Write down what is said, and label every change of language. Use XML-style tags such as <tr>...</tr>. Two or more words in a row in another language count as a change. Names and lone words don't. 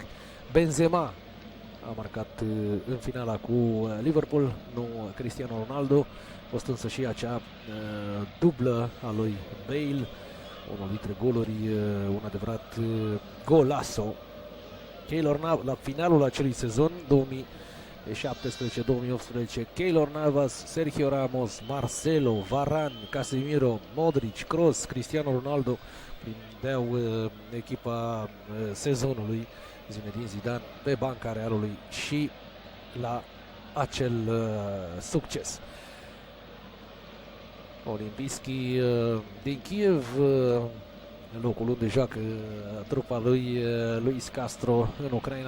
<ro>Benzema a marcat în finala cu Liverpool, nu Cristiano Ronaldo. A fost însă și acea dublă a lui Bale, unul dintre goluri, un adevărat golasso. Keylor Navas, la finalul acelui sezon 2017-2018, Keylor Navas, Sergio Ramos, Marcelo, Varane, Casemiro, Modric, Kroos, Cristiano Ronaldo prindeau echipa sezonului. Zinedine Zidane pe banca Realului și la acel succes. Olimpijski din Kiev, locul unde joacă trupa lui Luis Castro în Ucraina.</ro>